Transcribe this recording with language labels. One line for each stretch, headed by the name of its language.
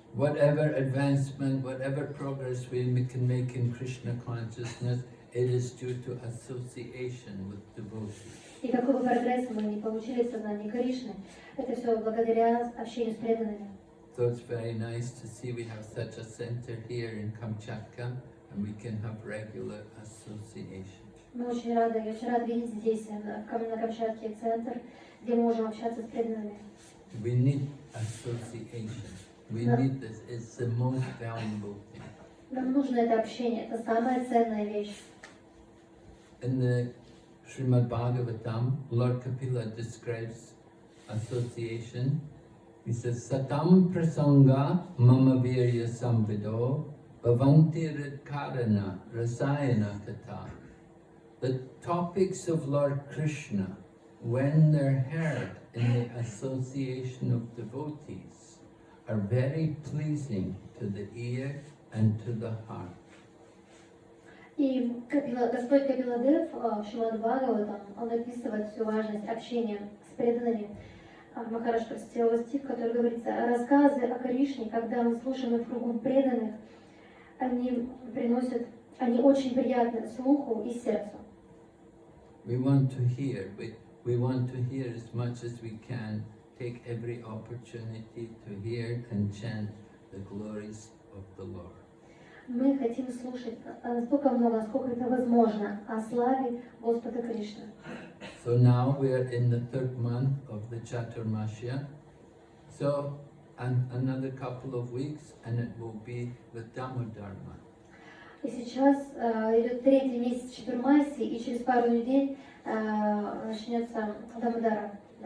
English: Whatever advancement, whatever progress we can make in Krishna consciousness, it is due to association with devotees.
Russian: И какой бы прогресс мы ни получили в сознании Кришны, это все благодаря общению с преданными.
English: So it's very nice to see we have such a center here in Kamchatka, and we can have regular association.
Russian: Мы очень рады видеть здесь, на Камчатке, центр, где мы можем общаться с преданными.
English: We need association. We need this. It's the most valuable thing.
Russian: Нам нужно это общение, это самая ценная вещь.
English: In the Srimad Bhagavatam, Lord Kapila describes association. He says,
Sanskrit: Satam prasanga mama virya samvido bhavanti ridkarana rasayana kata.
English: The topics of Lord Krishna, when they're heard in the association of devotees, are very pleasing to the ear and to the heart.
Russian: И Господь Капиладев в Шримад Бхагаватам, он описывает всю важность общения с преданными. Махарадж процитировал стих, в котором говорится: рассказы о Кришне, когда мы слушаем их в кругу преданных, они очень приятны слуху и сердцу.
English: We want to hear as much as we can, take every opportunity to hear and chant the glories of the Lord.
Russian: Мы хотим слушать настолько много, насколько это возможно, о славе Господа Кришны.
English: So now we are in the third month of the Chaturmasya. So another couple of weeks and it will be the Damodar month.
Russian: И сейчас идет третий месяц Чатурмаси, и через пару недель начнется Дамодара.